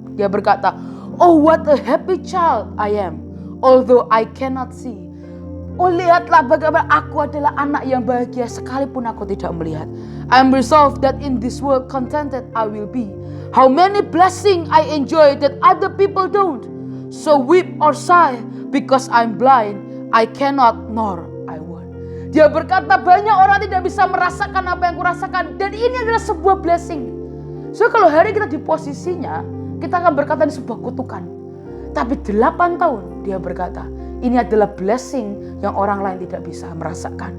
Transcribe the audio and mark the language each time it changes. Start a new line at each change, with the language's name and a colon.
Indonesian: Dia berkata,
English: "Oh, what a happy child I am, although I cannot see."
Indonesian: Oh, lihatlah bagaimana aku adalah anak yang bahagia sekalipun aku tidak melihat.
English: I'm resolved that in this world contented I will be. How many blessings I enjoy that other people don't. So weep or sigh because I'm blind. I cannot nor I want.
Indonesian: Dia berkata, banyak orang tidak bisa merasakan apa yang kurasakan. Dan ini adalah sebuah blessing. So kalau hari kita di posisinya, kita akan berkata ini sebuah kutukan. Tapi 8 tahun dia berkata, ini adalah blessing yang orang lain tidak bisa merasakan.